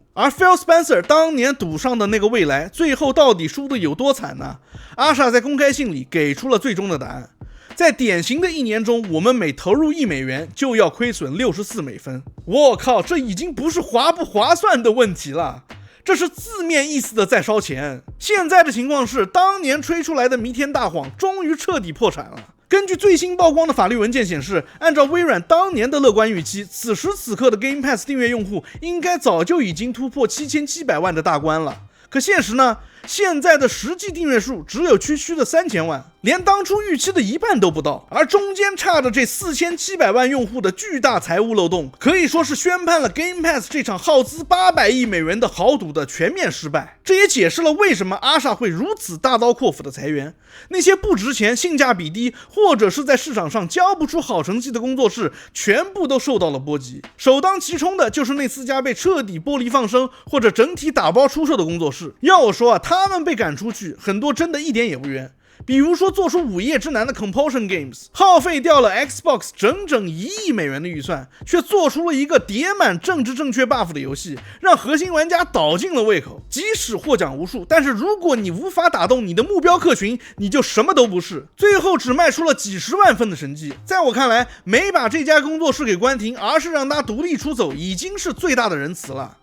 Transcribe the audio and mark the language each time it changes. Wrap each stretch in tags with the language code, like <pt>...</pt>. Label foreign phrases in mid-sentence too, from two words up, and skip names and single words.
<zh>而 Phil Spencer 當年賭上的那個未來，最後到底輸得有多慘呢？阿莎在公開信裡給出了最終的答案。在典型的1年中，我們每投入$1就要虧損64美分。我靠，這已經不是划不划算的問題了，這是字面意思的在燒錢。現在的情況是，當年吹出來的彌天大謊終於徹底破產了。根據最新曝光的法律文件顯示，按照微軟當年的樂觀預期，此時此刻的 Game Pass 訂閱用戶應該早就已經突破7700萬的大關了。可現實呢？現在的實際訂閱數只有區區的3000萬，連當初預期的1半都不到。而中間差着這4700萬用戶的巨大財務漏洞，可以說是宣判了 Game Pass 這場耗資800億美元的豪賭的全面失敗。這也解釋了為什麼阿莎會如此大刀闊斧的裁員。那些不值錢、性價比低，或者是在市場上交不出好成績的工作室，全部都受到了波及。首當其冲的就是那4家被徹底剥離放生，或者整體打包出售的工作室。要我說啊，他们被趕出去，很多真的一点也不冤。比如说做出《午夜之南》的 Compulsion Games，耗費掉了 Xbox 整整1億美元的預算，卻做出了一個疊滿政治正確 buff 的遊戲，讓核心玩家倒盡了胃口。即使獲獎無數，但是如果你無法打動你的目標客群，你就什麼都不是。最後只賣出了幾十萬份的成績。在我看來，沒把這家工作室給關停，而是讓他獨立出走，已經是最大的仁慈了。</zh>